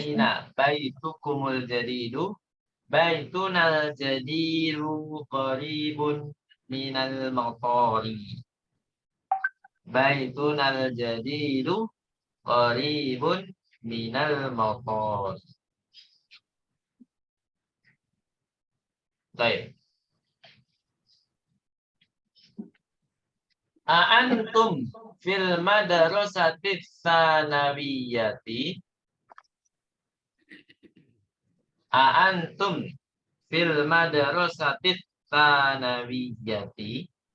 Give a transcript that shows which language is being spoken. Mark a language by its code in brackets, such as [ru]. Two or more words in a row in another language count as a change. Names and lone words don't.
[ar] أين بيتكم الجديد. بيتنا الجديد قريب من المقر. بيتنا الجديد قريب من المقر. [id] Baik. [ar] أنتم في المدرسة الثانوية. أنتم في المدرسة الثانوية.